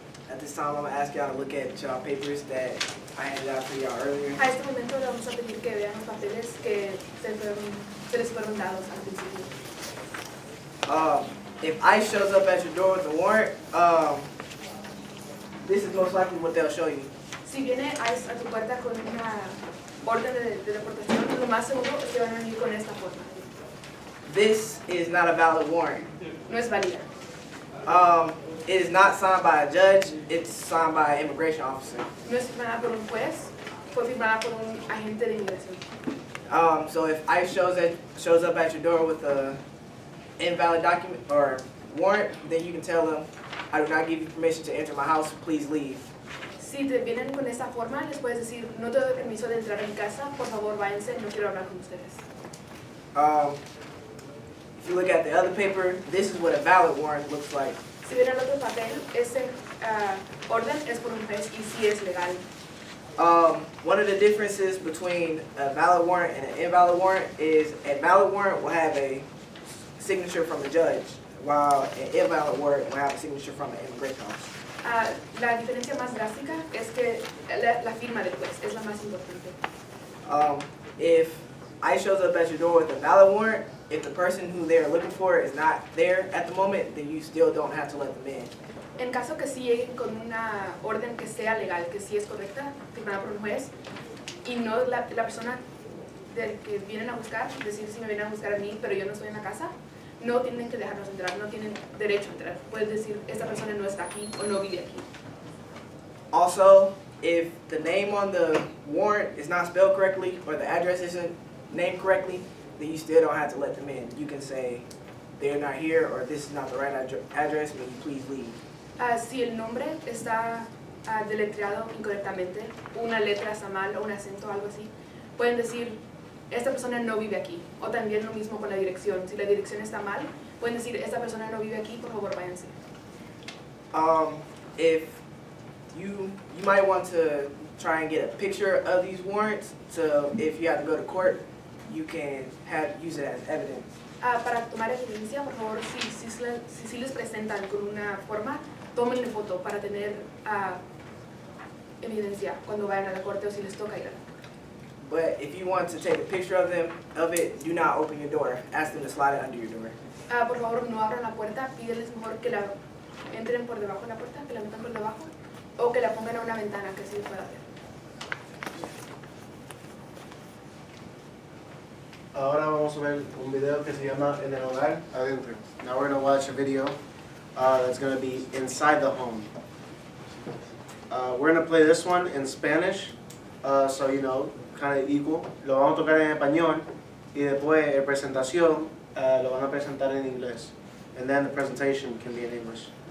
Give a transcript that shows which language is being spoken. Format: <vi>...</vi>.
<en>At this time, I'm going to ask y'all to look at y'all papers that I handed out to y'all earlier.</en> <es>A este momento le vamos a pedir que vean los papeles que se les fueron dados al principio.</es> <en>If ICE shows up at your door with a warrant, this is most likely what they'll show you.</en> <es>Si viene ICE a tu puerta con una orden de deportación, lo más seguro es que van a venir con esta forma.</es> <en>This is not a valid warrant.</en> <es>No es válida.</es> <en>It is not signed by a judge, it's signed by an immigration officer.</en> <es>No es firmada por un juez, fue firmada por un agente de inmigración.</es> <en>So if ICE shows up at your door with a invalid document or warrant, then you can tell them, I do not give you permission to enter my house, please leave.</en> <es>Si te vienen con esta forma, les puedes decir, no te doy permiso de entrar en casa, por favor váyanse, no quiero hablar con ustedes.</es> <en>If you look at the other paper, this is what a valid warrant looks like.</en> <es>Si ven el otro papel, ese orden es por un juez y sí es legal.</es> <en>One of the differences between a valid warrant and an invalid warrant is a valid warrant will have a signature from a judge, while an invalid warrant will have a signature from an immigration officer.</en> <es>La diferencia más drástica es que la firma del juez es la más importante.</es> <en>If ICE shows up at your door with a valid warrant, if the person who they're looking for is not there at the moment, then you still don't have to let them in.</en> <es>En caso que sí lleguen con una orden que sea legal, que sí es correcta, firmada por un juez, y no la persona del que vienen a buscar, decir si me vienen a buscar a mí, pero yo no estoy en la casa, no tienen que dejarnos entrar, no tienen derecho a entrar. Puedes decir, esta persona no está aquí o no vive aquí.</es> <en>Also, if the name on the warrant is not spelled correctly or the address isn't named correctly, then you still don't have to let them in. You can say they're not here or this is not the right address, may you please leave.</en> <es>Si el nombre está deletreado incorrectamente, una letra está mal o un acento o algo así, pueden decir, esta persona no vive aquí. O también lo mismo con la dirección. Si la dirección está mal, pueden decir, esta persona no vive aquí, por favor váyanse.</es> <en>If you might want to try and get a picture of these warrants, so if you have to go to court, you can use it as evidence.</en> <es>Para tomar evidencia, por favor, si les presentan con una forma, tómenle foto para tener evidencia cuando vayan a la corte o si les toca ir a la corte.</es> <en>But if you want to take a picture of it, do not open your door. Ask them to slide it under your door.</en> <es>Por favor, no abran la puerta, pídeles mejor que la entren por debajo de la puerta, que la metan por debajo, o que la pongan a una ventana que sí pueda ver. Ahora vamos a ver un video que se llama En el hogar adentro.</es> <en>Now we're going to watch a video that's going to be inside the home. We're going to play this one in Spanish, so you know, kind of equal.</en> <es>Lo vamos a tocar en español y después la presentación lo van a presentar en inglés.</es> <en>And then the presentation can be in English.</en>